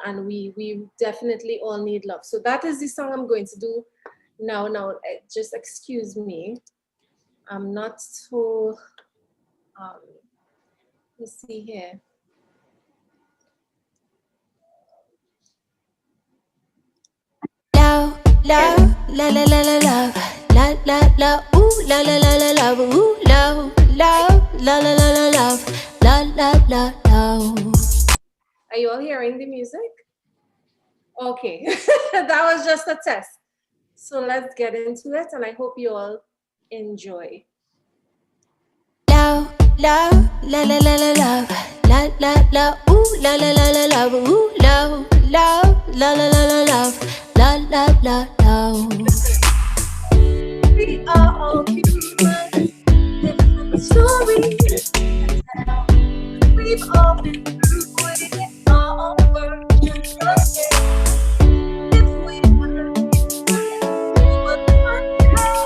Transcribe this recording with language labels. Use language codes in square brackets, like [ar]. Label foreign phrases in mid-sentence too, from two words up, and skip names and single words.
[en] And we definitely all need love. So that is the song I'm going to do now. Just excuse me, I'm not so let's see here. Love, love, la la la la love, la la la, ooh la la la la love, ooh love, love, la la la la love, la la la love. Are you all hearing the music? Okay, that was just a test. So let's get into it, and I hope you all enjoy. Love, love, la la la la love, la la la, ooh la la la la love, ooh love, love, la la la la love, la la la love. We are all human, different stories to tell. We've all been through it, our own versions of it. If we were we would find out.